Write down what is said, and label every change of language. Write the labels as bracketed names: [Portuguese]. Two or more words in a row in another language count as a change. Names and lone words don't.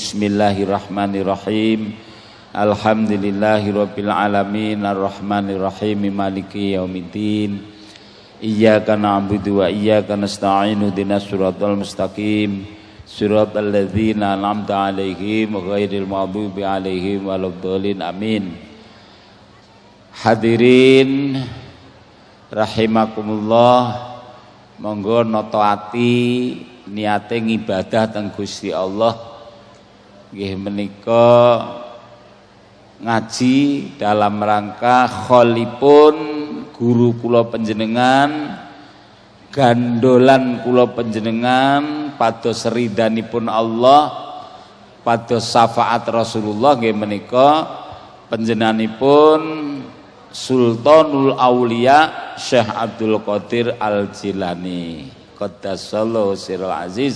[Arabic] بسم الله الرحمن الرحيم الحمد لله رب العالمين الرحمن الرحيم مالك يوم الدين. إياك نعبد وإياك نستعين اهدنا الصراط المستقيم. صراط الذين أنعمت عليهم غير المغضوب عليهم ولا الضالين. Amin. الحاضرين رحمكم الله, [Javanese] monggo noto ati niate ngibadah teng Gusti Allah nggih menika ngaji [Indonesian] dalam rangka [Javanese] kholipun guru kula panjenengan, gandolan kula panjenengan pados ridhanipun Allah, pados syafaat Rasulullah nggih menika panjenenganipun Sultanul Aulia Syekh Abdul Qadir Al-Jilani [Arabic] قدس الله سره العزيز.